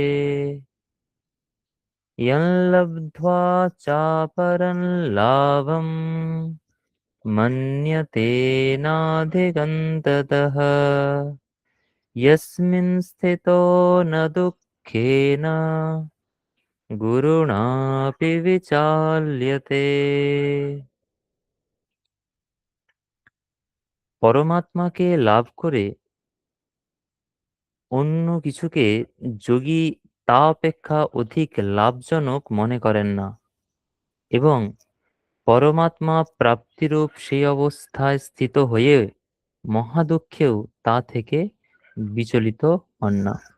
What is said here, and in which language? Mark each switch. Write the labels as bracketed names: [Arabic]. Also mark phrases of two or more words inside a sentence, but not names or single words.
[Sanskrit] यं लब्ध्वा चापरं लाभं मन्यते नाधिकं ततः यस्मिन् स्थितो न दुःखेन गुरुणापि विचाल्यते। [Bangla] পরমাত্মাকে লাভ করে অন্য কিছুকে যোগী তা অপেক্ষা অধিক লাভজনক মনে করেন না এবং পরমাত্মা প্রাপ্তিরূপ সেই অবস্থায় স্থিত হয়ে মহাদুঃখেও তা থেকে বিচলিত হন না।